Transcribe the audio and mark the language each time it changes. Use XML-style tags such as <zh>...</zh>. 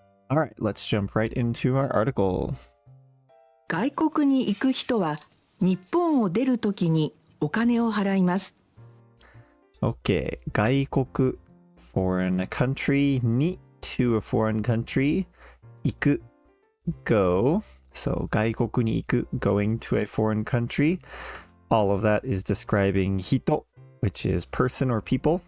<en>All right, let's jump right into our article.</en> <ja>外国に行く人は日本を出るときにお金を払います。</ja> <en>Okay, 外国 foreign country に to a foreign country 行く go. So</en> <ja>外国に行く</ja> <en>going to a foreign country. All of that is describing 人 which is person or people.</en>